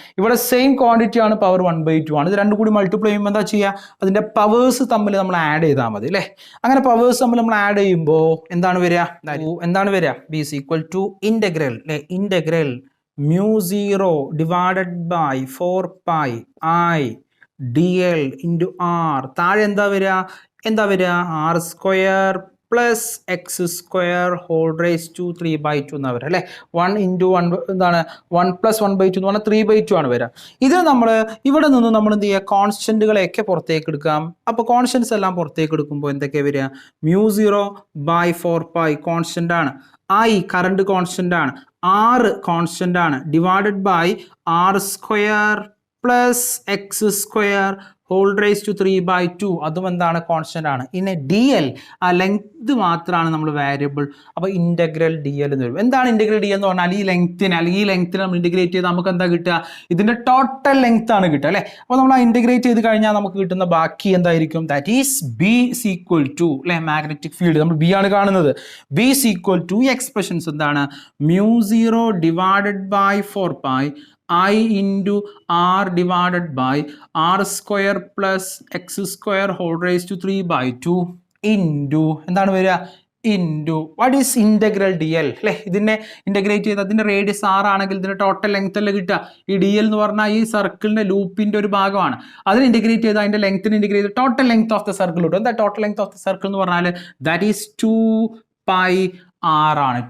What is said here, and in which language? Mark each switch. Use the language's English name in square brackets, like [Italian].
[Malayalam] ഇവിടെ same quantity ആണ്, power 1/2 ആണ്. ഇത് രണ്ടും കൂടി മൾട്ടിപ്ലൈ ചെയ്യുമ്പോൾ എന്താ ചെയ്യുക, അതിന്റെ പവേഴ്സ് തമ്മിൽ നമ്മൾ ആഡ് ചെയ്താൽ മതി അല്ലേ. അങ്ങനെ പവേഴ്സ് തമ്മിൽ നമ്മൾ ആഡ് ചെയ്യുമ്പോൾ എന്താണ് വരിക, [English] B is equal to integral [Malayalam] അല്ലേ. [English] Integral μ0 divided by 4π I dl into r. [Malayalam] താഴെ എന്താ വരിക [English] R square plus x square whole raise to 3/2 എന്നാ വരിക അല്ലേ. [Malayalam] 1 into 1 എന്താണ്, 1 + 1/2 എന്ന് പറഞ്ഞാൽ 3/2 ആണ് വരിക. ഇത് നമ്മൾ ഇവിടെ നിന്ന് നമ്മൾ എന്ത് ചെയ്യുക, കോൺസ്റ്റന്റുകളെയൊക്കെ പുറത്തേക്ക് എടുക്കാം. അപ്പോൾ കോൺസ്റ്റന്റ്സ് എല്ലാം പുറത്തേക്ക് എടുക്കുമ്പോൾ എന്തൊക്കെയാണ് വരിക, μ0/4π കോൺസ്റ്റന്റ് ആണ്, I കറണ്ട് കോൺസ്റ്റന്റ് ആണ്, R കോൺസ്റ്റന്റ് ആണ്, divided by R square plus X square whole raise to 3/2 അതും എന്താണ്, കോൺസ്റ്റന്റ് ആണ്. ഇനി ഡി എൽ ആ ലെങ്ത് മാത്രമാണ് നമ്മൾ വാരിയബിൾ. അപ്പോൾ ഇന്റഗ്രൽ ഡി എൽ എന്ന് വരും. എന്താണ് ഇന്റഗ്രൽ ഡി എൽ എന്ന് പറഞ്ഞാൽ ഈ ലെങ്ത്തിനെ അല്ലെങ്കിൽ ഈ ലെങ്ത്തിനെ നമ്മൾ ഇന്റഗ്രേറ്റ് ചെയ്ത് നമുക്ക് എന്താ കിട്ടുക, ഇതിന്റെ ടോട്ടൽ ലെങ്ത് ആണ് കിട്ടുക അല്ലേ. അപ്പോൾ നമ്മൾ ആ ഇന്റഗ്രേറ്റ് ചെയ്ത് കഴിഞ്ഞാൽ നമുക്ക് കിട്ടുന്ന ബാക്കി എന്തായിരിക്കും, [English] that is B equal to [Malayalam] അല്ലെ മാഗ്നറ്റിക് ഫീൽഡ്. നമ്മൾ ബി ആണ് കാണുന്നത്. [English] B equal to expressions എന്താണ്, μ0 ഡിവൈഡഡ് ബൈ 4π I into r divided by r square plus x square whole raised to 3/2 into [Malayalam] എന്താണ് വരിക, [English] into what is integral d l [Malayalam] അല്ലേ? ഇതിനെ integrate ചെയ്ത് അതിൻ്റെ റേഡിയസ് 6 ആണെങ്കിൽ ഇതിൻ്റെ ടോട്ടൽ ലെങ്ത് അല്ലേ കിട്ടുക? ഈ ഡി എൽ എന്ന് പറഞ്ഞാൽ ഈ സർക്കിളിൻ്റെ ലൂപ്പിൻ്റെ ഒരു ഭാഗമാണ്. അതിന് ഇൻ്റഗ്രേറ്റ് ചെയ്ത് അതിൻ്റെ ലെങ്ത്തിന് ഇൻ്റഗ്രേറ്റ് ചെയ്ത് [English] total length of the circle [Malayalam] കിട്ടും. [English] എന്താ total length of the circle [Malayalam] എന്ന് പറഞ്ഞാൽ [English] That is 2πr ആണ്.